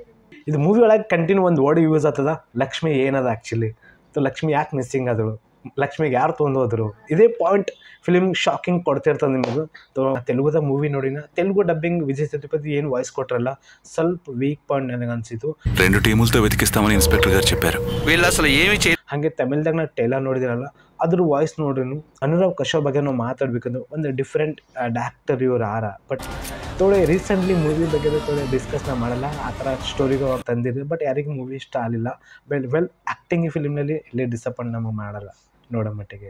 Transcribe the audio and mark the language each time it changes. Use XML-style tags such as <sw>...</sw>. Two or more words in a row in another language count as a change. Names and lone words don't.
<kn>ಇದು ಮೂವಿ ಒಳಗೆ ಕಂಟಿನ್ಯೂ ಒಂದು</kn> <en>word use</en> <kn>ಆಗ್ತದ, ಲಕ್ಷ್ಮಿ ಏನದ ಆ್ಯಕ್ಚುಲಿ. ಸೊ ಲಕ್ಷ್ಮಿ ಯಾಕೆ ಮಿಸ್ಸಿಂಗ್ ಆದಳು, ಲಕ್ಷ್ಮಿಗೆ ಯಾರು ತೊಗೊಂಡು ಹೋದರು, ಇದೇ</kn> <en>point film shocking</en> <kn>ಕೊಡ್ತಿರ್ತದೆ ನಿಮಗೂ. ತೆಲುಗುದ ಮೂವಿ ನೋಡಿನ, ತೆಲುಗು ಡಬ್ಬಿಂಗ್ ವಿಜಯ್ ಸೇತುಪತಿ ಏನು ವಾಯ್ಸ್ ಕೊಟ್ರಲ್ಲ, ಸ್ವಲ್ಪ</kn> <en>weak point</en> <kn>ನನಗೆ ಅನಿಸಿತು.</kn> <te>2 టీములతో వెతికిస్తామని ఇన్స్పెక్టర్ గారు చెప్పారు. వీళ్ళు అసలు ఏమీ</te> <kn>ಹಾಗೆ ತಮಿಳ್ದಾಗ ನಾ ಟೈಲರ್ ನೋಡಿದಿರಲ್ಲ, ಅದ್ರ ವಾಯ್ಸ್ ನೋಡ್ರಿ. ಅನುರಾಗ್ ಕಶ್ಯಪ್ ಬಗ್ಗೆ ನಾವು ಮಾತಾಡ್ಬೇಕಂದ್ರೆ ಒಂದು</kn> <en>different actor</en> <kn>ಇವ್ರು ಆರ. ಬಟ್ ಥೋಡೆ</kn> <en>recently movie</en> <kn>ಬಗ್ಗೆ ಥೋಡೆ ಡಿಸ್ಕಸ್ನ ಮಾಡಲ್ಲ, ಆ ಥರ ಸ್ಟೋರಿಗೂ ಅವ್ರು ತಂದಿರಿ. ಬಟ್ ಯಾರಿಗೆ ಮೂವಿ ಇಷ್ಟ ಆಗಲಿಲ್ಲ. ಆ್ಯಕ್ಟಿಂಗ್ ಈ ಫಿಲ್ಮ್ನಲ್ಲಿ ಎಲ್ಲಿ ಡಿಸಪಾಯಿಂಟ್ ನಮಗೆ ಮಾಡಲ್ಲ ನೋಡೋ ಮಟ್ಟಿಗೆ.</kn>